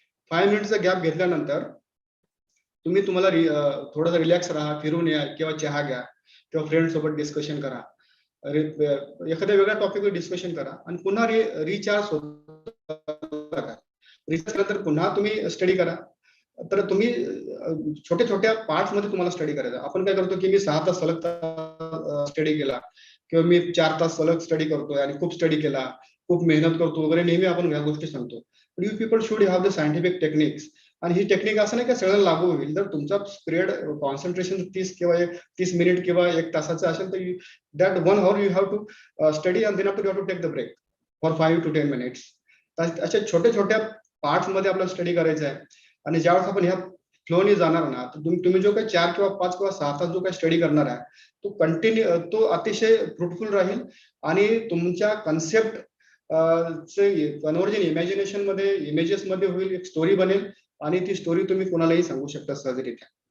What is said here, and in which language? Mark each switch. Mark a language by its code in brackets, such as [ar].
[mr] 5 मिनिटचा gap घेतल्यानंतर तुम्हाला थोडासा रिलॅक्स राहा, फिरून या किंवा चहा घ्या किंवा फ्रेंड सोबत डिस्कशन करा, एखाद्या वेगळ्या टॉपिकवर डिस्कशन करा आणि पुन्हा रिचार्ज होता. रिचार्ज केल्यानंतर पुन्हा तुम्ही स्टडी करा. तर तुम्ही छोट्या छोट्या पार्ट्स मध्ये तुम्हाला स्टडी करायचं. आपण काय करतो की मी 6 तास सलग स्टडी केला किंवा मी 4 तास सलग स्टडी करतोय आणि खूप स्टडी केला, खूप मेहनत करतो वगैरे, नेहमी आपण ह्या गोष्टी सांगतो. [en] You people should have the scientific techniques. [mr] आणि ही टेक्निक असं नाही का सगळं लागू होईल. जर तुमचा पिरियड कॉन्सन्ट्रेशन 30 मिनिट किंवा 1 तासाचं असेल तर [en] That 1 hour you have to study and then after you have to take the break for 5 to 10 minutes. [mr] अशा छोट्या छोट्या पार्ट्स मध्ये आपल्याला स्टडी करायचं आहे. आणि ज्यावेळेस आपण ह्या फ्लोने जाणार ना, तर तुम्ही जो काही 4 किंवा 5 किंवा 6 तास जो काही स्टडी करणार आहे तो अतिशय फ्रुटफुल राहील आणि तुमच्या कन्सेप्ट कन्व्हर्जन इमॅजिनेशन मध्ये, इमेजेस मध्ये होईल, एक स्टोरी बनेल आणि ती स्टोरी तुम्ही कोणालाही सांगू शकता सहजरित्या.